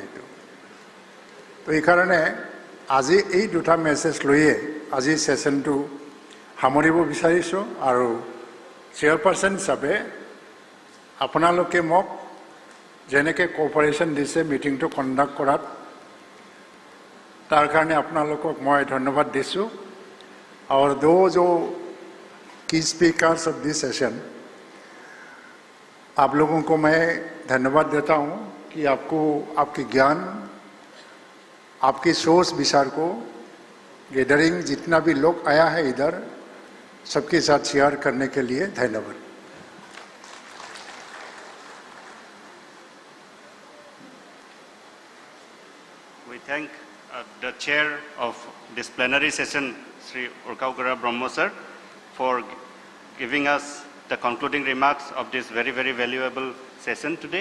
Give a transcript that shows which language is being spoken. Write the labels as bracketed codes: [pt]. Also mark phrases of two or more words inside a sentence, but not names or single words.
[as] এইটো তো এইকাৰণে আজি এই দুটা মেছেজ লৈয়ে আজি সেশনটো সামৰিব বিচাৰিছোঁ আৰু চেয়াৰপাৰ্চন হিচাপে আপোনালোকে মোক যেনেকৈ কোঅপাৰেশ্যন দিছে মিটিংটো কণ্ডাক্ট কৰাত তাৰ কাৰণে আপোনালোকক মই ধন্যবাদ দিছোঁ। [hi] और दो जो की [en] speakers of this session [hi] आप लोगों को मैं धन्यवाद देता हूं कि आपको आपके ज्ञान आपकी सोच विचार को गैदरिंग जितना भी लोग आया है इधर सबके साथ शेयर करने के लिए धन्यवाद। [en] We thank the chair of this plenary session, Sri Kokrajhar Brahma sir, for giving us the concluding remarks of this very, very valuable session today.